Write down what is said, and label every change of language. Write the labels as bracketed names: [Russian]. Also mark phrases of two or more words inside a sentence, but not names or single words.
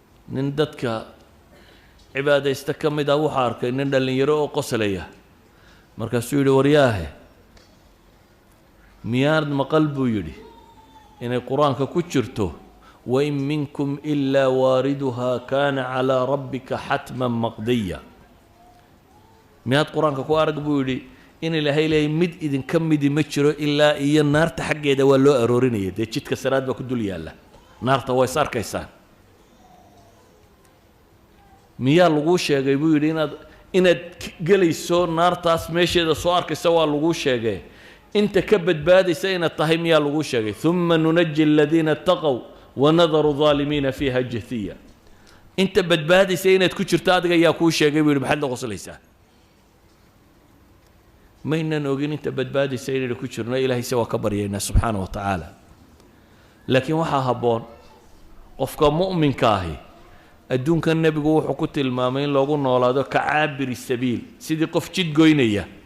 [Somali] Nin dadka cibaadaysta ka mid ah wuxuu arkay nin dhallinyaro oo qoslaya. Markaasuu yidhi, "Waryaahe, miyaanad maqal," buu yidhi, "inay Qur-aanka ku jirto, [Arabic] 'وإن منكم إلا واردها كان على ربك حتما مقضيا'?" [Somali] Miyaad Qur-aanka ku arag, buu yidhi, in Ilaahay leeyahay, "Mid idinka midi ma jiro ilaa iyo naarta xaggeeda waa loo aroorinaya. Dee jidka siraad baa ku dul yaalla. Naarta waa is arkaysaan." Miyaa laguu sheegay, buu yidhi, inaad, inaad k-, gelayso naartaas meesheeda soo arkaysa waa laguu sheegay. Inta ka badbaadaysa inaad tahay miyaa laguu sheegay? [Arabic] "ثم ننجي الذين اتقوا ونذر الظالمين فيها جثيا." [Somali] Inta badbaadaysa inaad ku jirto adiga yaa kuu sheegay, buu yidhi, "Maxaad la qoslaysaa?" Maynan ogin inta badbaadaysa inaynu ku jirno, Ilaahay se waa ka baryaynaa [Arabic] سبحانه وتعالى. [Somali] Laakiin waxaa habboon qofka mu'minka ahi, adduunkan Nebigu wuxuu ku tilmaamay in loogu noolaado [Arabic] كعابر سبيل, [Somali] sidii qof jid goynaya.